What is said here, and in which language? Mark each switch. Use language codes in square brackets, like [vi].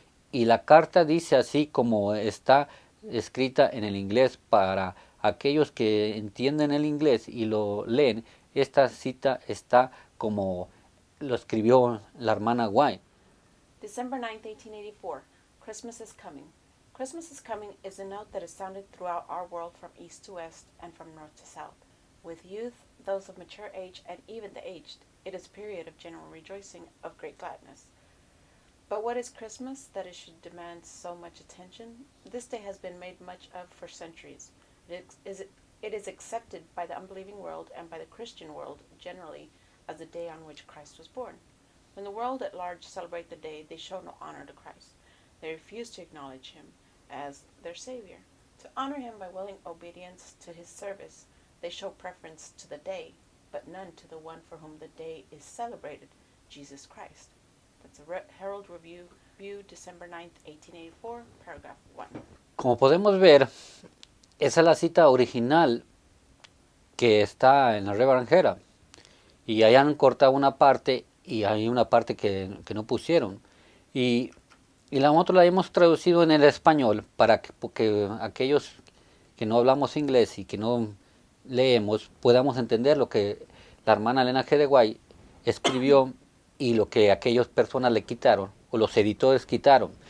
[es] Y la carta dice así como está escrita en el inglés para aquellos que entienden el inglés y lo leen. Esta cita está como lo escribió la hermana White. [en] December 9, 1884. Christmas is coming. Christmas is coming is a note that is sounded throughout our world from east to west and from north to south. With youth, those of mature age, and even the aged, it is a period of general rejoicing, of great gladness. But what is Christmas that it should demand so much attention? This day has been made much of for centuries. It is accepted by the unbelieving world and by the Christian world generally as the day on which Christ was born. When the world at large celebrate the day, they show no honor to Christ. They refuse to acknowledge him as their Savior. To honor him by willing obedience to his service, they show preference to the day, but none to the one for whom the day is celebrated, Jesus Christ. That's a Herald Review, December 9th, 1884, paragraph 1. [es] Como podemos ver, esa es la cita original que está en la Reverend Herald. Y hayan cortado una parte y hay una parte que no pusieron. Y la otra la hemos traducido en el español para que porque aquellos que no hablamos inglés y que no leemos podamos entender lo que la hermana Elena G. de White escribió y lo que aquellas personas le quitaron o los editores quitaron.